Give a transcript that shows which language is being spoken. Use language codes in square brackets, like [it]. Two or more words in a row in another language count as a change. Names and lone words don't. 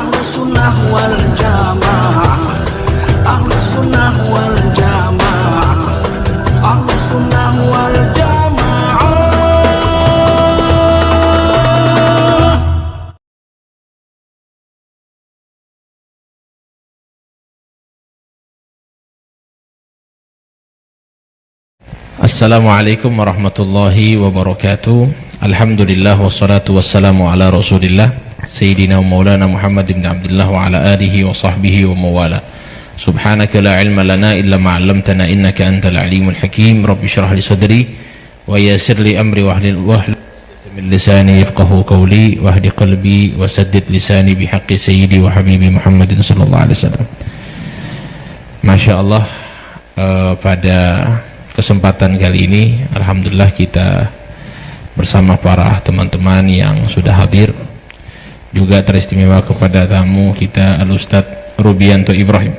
[ar] سنة والجماعة، أهل سنة والجماعة، أهل سنة والجماعة. السلام عليكم ورحمة الله وبركاته. الحمد لله والصلاة والسلام على رسول الله سيدنا ومولانا محمد بن عبد الله وعلى آله وصحبه ومن والاه. سبحانك لا علم لنا إلا ما علمتنا إنك أنت العليم الحكيم. رب اشرح لي صدري ويسر لي أمري واحلل من لساني يفقهوا قولي واهد قلبي وسدد لساني بحق سيدي وحبيبي محمد صلى الله عليه وسلم. ما شاء الله, [id] pada kesempatan kali ini alhamdulillah kita bersama para teman-teman yang sudah hadir, juga teristimewa kepada tamu kita Al-Ustadz Rubianto Ibrahim.